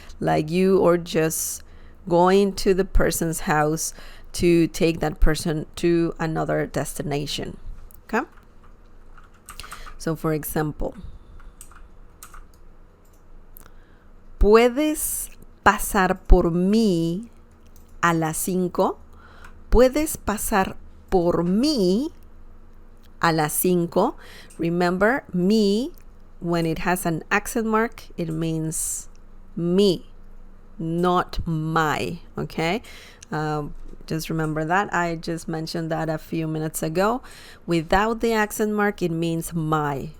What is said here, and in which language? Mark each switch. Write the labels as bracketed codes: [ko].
[en] Like you or just going to the person's house to take that person to another destination. Okay? So for example, [es] ¿puedes pasar por mí a las 5? ¿Puedes pasar por mí a las 5? [en] Remember, me, when it has an accent mark, it means me, not my, okay? Just remember that. I just mentioned that a few minutes ago. Without the accent mark, it means my.